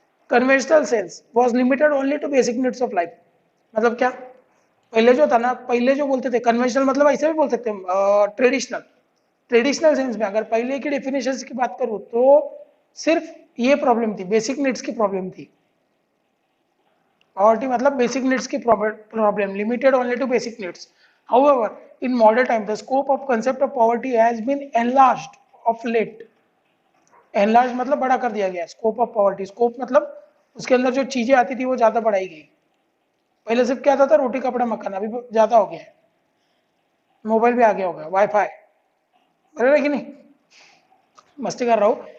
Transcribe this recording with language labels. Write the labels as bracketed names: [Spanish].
[English] conventional sense was limited only to basic needs of life, [Hindi] मतलब क्या, पहले जो था ना, पहले जो बोलते थे कन्वेंशनल मतलब ऐसे भी बोल सकते हैं ट्रेडिशनल, ट्रेडिशनल सेंस में अगर पहले की डेफिनेशन की बात करूं तो सिर्फ ये प्रॉब्लम थी, बेसिक नीड्स की प्रॉब्लम थी। पॉवर्टी मतलब बेसिक नीड्स की problem, [English] Limited only to basic needs. However, in modern time, the scope of concept of poverty has been enlarged of late. [Hindi] Enlarged मतलब बड़ा कर दिया गया, स्कोप ऑफ पॉवर्टी, स्कोप मतलब उसके अंदर जो चीजें आती थी वो ज्यादा बढ़ाई गई। पहले सिर्फ क्या आता था, रोटी कपड़ा मकान, अभी ज्यादा हो गया है, मोबाइल भी आ गया होगा, वाईफाई, बराबर है कि नहीं, मस्ती कर रहा हूँ।